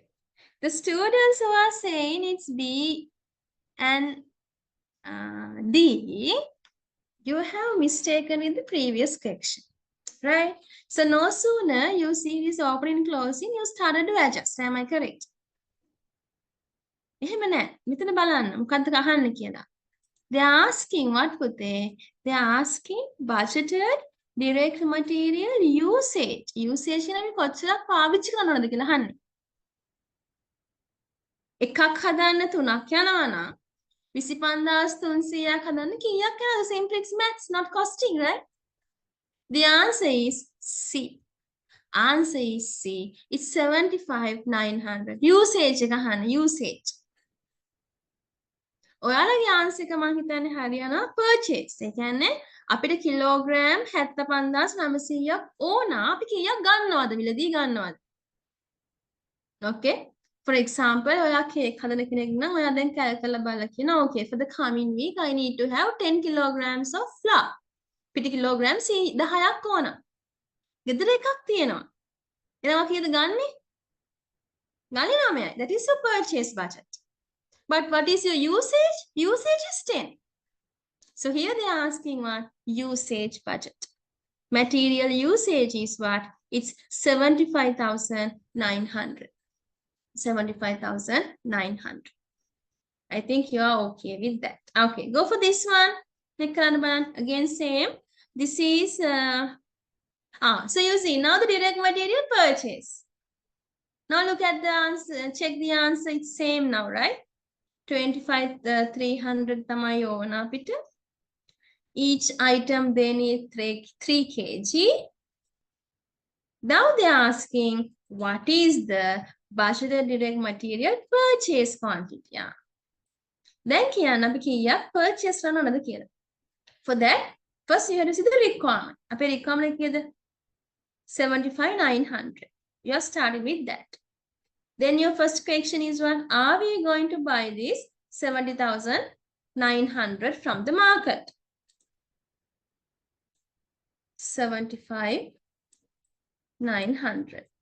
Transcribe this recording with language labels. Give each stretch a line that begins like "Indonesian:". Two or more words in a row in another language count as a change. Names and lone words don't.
English: The students who are saying it's B and D, you have mistaken in the previous question, right? So no sooner you see this opening closing, you started to adjust. Am I correct?
Sinhala: එහෙම නෑ. මෙතන බලන්න මොකක්ද අහන්න කියලා.
English: They are asking what පුතේ? They are asking budgeted direct material usage.
Sinhala: Usage කියන අපි කොච්චරක් පාවිච්චි කරනවද කියලා අහන්නේ. එකක් හදන්න 3ක් යනවා නම් 25,300ක් හදන්න කීයක් යනවද?
English: Simplex maths, not costing, right? The answer is C. Answer is C. It's 75,900. Usage
Sinhala: එක අහන්න.
English: Usage.
Sinhala: ඔයාලගේ answer එක මම හිතන්නේ හරියනවා purchase. ඒ කියන්නේ අපිට කිලෝග්‍රෑම් 75,900ක් ඕන. අපි කීයක් ගන්නවද? මිලදී ගන්නවද?
English: Okay. For example,
Sinhala: ඔයා කේක් හදන කෙනෙක් නම් ඔයා දැන් කැල්කුලේට් කරලා බලලා කියනවා
English: okay, for the coming week I need to have 10 kilograms of flour.
Sinhala: පිටි කිලෝග්‍රෑම් 10ක් ඕන. ගෙදර එකක් තියෙනවා. එහෙනම් කීයද ගන්නෙ? ගන්නේ 9යි.
English: That is your purchase budget. But what is your usage? Usage is 10. So here they are asking what? Usage budget. Material usage is what? It's 75,900. 75,900. I think you are okay with that. Okay, go for this one. Again, same. This is, so you see, now the direct material purchase. Now look at the answer, check the answer, it's same now, right?
Sinhala: 25,300 තමයි ඕන අපිට.
English: Each item they need 3 kg. Now they are asking, what is the budgeted direct material purchase quantity?
Sinhala: Then කියන්න අපි කීයක් purchase කරන්න ඕනද කියලා.
English: For that, first you have to see the requirement.
Sinhala: අපේ requirement කීයද? 75,900.
English: You are starting with that. Then your first question is what? Are we going to buy this 70,900 from the market? 75,900.